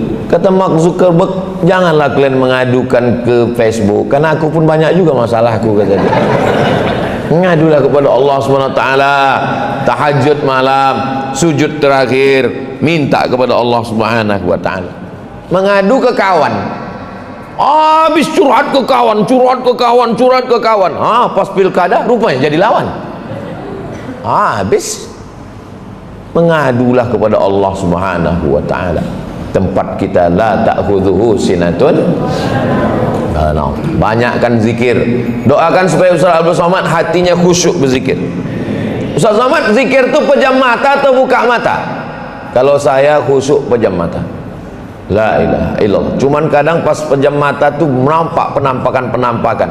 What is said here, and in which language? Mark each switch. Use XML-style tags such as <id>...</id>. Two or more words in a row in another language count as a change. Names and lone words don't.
<id>Kata Mark Zuckerberg, janganlah kalian mengadukan ke Facebook, karena aku pun banyak juga masalahku, kata dia. Ngadulah kepada Allah SWT, tahajud malam, sujud terakhir, minta kepada Allah SWT. Mengadu ke kawan, habis curhat ke kawan, curhat ke kawan, curhat ke kawan. Pas pilkada rupanya jadi lawan. Habis. Mengadulah kepada Allah</id> <ar>سبحانه وتعالى.</ar> <id>Tempat kita</id> <ar>لا تأخذه سنة.</ar> <id>Banyakkan zikir. Doakan supaya Ustaz Abdul Somad hatinya khusyuk berzikir. Ustaz Somad, zikir itu pejam mata atau buka mata? Kalau saya khusyuk pejam mata.</id> <ar>لا إله إلا الله.</ar> <id>Cuman kadang pas pejam mata tuh nampak penampakan.</id>